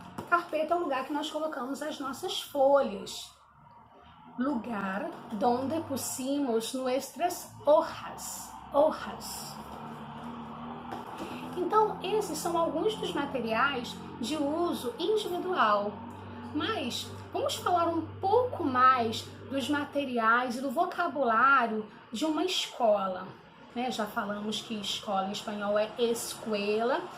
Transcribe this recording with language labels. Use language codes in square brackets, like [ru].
[pt] Carpeta é o lugar que nós colocamos as nossas folhas. [es] Lugar donde pusimos nuestras hojas. [pt] Então, esses são alguns dos materiais de uso individual. Mas vamos falar um pouco mais dos materiais e do vocabulário de uma escola. Já falamos que escola em espanhol é escuela.